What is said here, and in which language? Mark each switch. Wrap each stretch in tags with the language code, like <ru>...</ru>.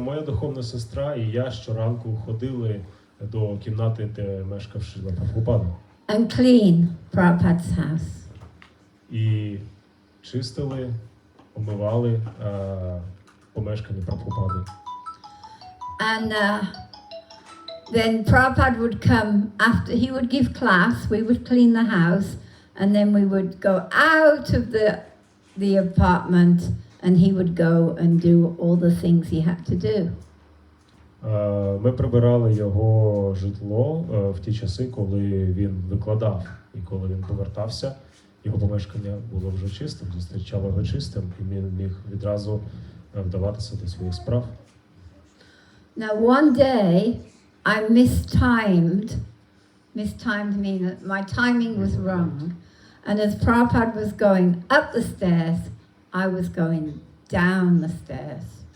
<uk>Моя духовна сестра і я щоранку ходили до кімнати, де мешкав Шрила Прабгупада.</uk> <en>and clean Prabhupada's house.</en> <uk>І чистили, омивали помешкання Прабгупади.</uk> <en>And then Prabhupada would come after, he would give class, we would clean the house, and then we would go out of the apartment and he would go and do all the things he had to do.</en> <uk>Ми прибирали його житло в ті часи, коли він викладав. І коли він повертався, його помешкання було вже чистим, зустрічало його чистим, і він міг відразу вдаватися до своїх справ.</uk> <en>Now one day I mistimed meaning that my timing was wrong, and as Prabhupada was going up the stairs, I was going down the stairs.</en>